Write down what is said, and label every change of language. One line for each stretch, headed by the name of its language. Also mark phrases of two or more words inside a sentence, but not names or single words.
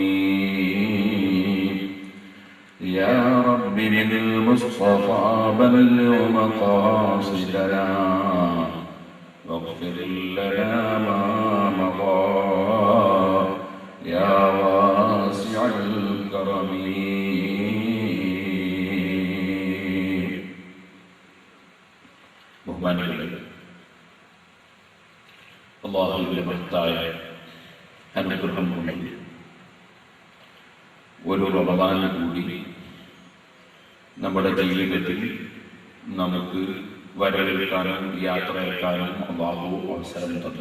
Arabic: يا رب بالمصطفى بلغ مقاصدنا واغفر لنا ما مضى يا واسع الكرم.
Malayalam: ബഹുമാനികളെ, അല്ലാഹുവിന്റെ മഹത്തായ അനുഗ്രഹം കൊണ്ട് ഒരു റമദാൻ കൂടി നമ്മുടെ ജീവിതത്തിൽ നമുക്ക് വരവേൽക്കാനും യാത്രയേൽക്കാനും അല്ലാഹു അവസരം തന്നു.